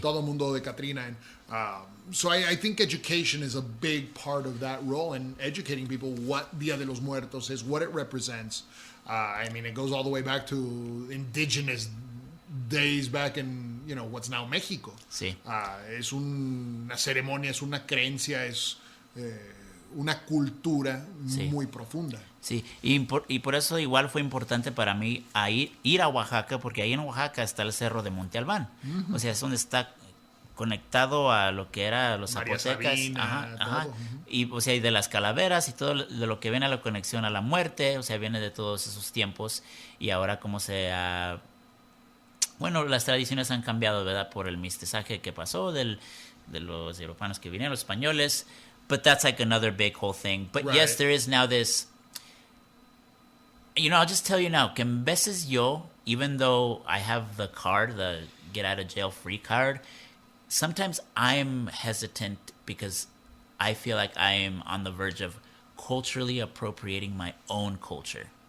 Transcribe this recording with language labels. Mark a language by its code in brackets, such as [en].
[es] Todo mundo de Catrina. [en] And, so I think education is a big part of that role, and educating people what Dia de los Muertos is, what it represents. It goes all the way back to indigenous days back in, what's now Mexico. [es] Sí. Es una ceremonia, es una creencia, es una cultura muy profunda. Sí, y por eso igual fue importante para mí ir a Oaxaca, porque ahí en Oaxaca está el cerro de Monte Albán. O sea, es donde está conectado a lo que era los zapotecas. Ajá. Y, o sea, y de las calaveras y todo de lo que viene a la conexión a la muerte, o sea, viene de todos esos tiempos. Y ahora como las tradiciones han cambiado, ¿verdad? Por el mestizaje que pasó de los europeos que vinieron, los españoles. [en] But that's like another big whole thing. But right. Yes, there is now this... I'll just tell you now, [es] que en veces yo, [en] even though I have the card, the get out of jail free card, sometimes I'm hesitant because I feel like I am on the verge of culturally appropriating my own culture.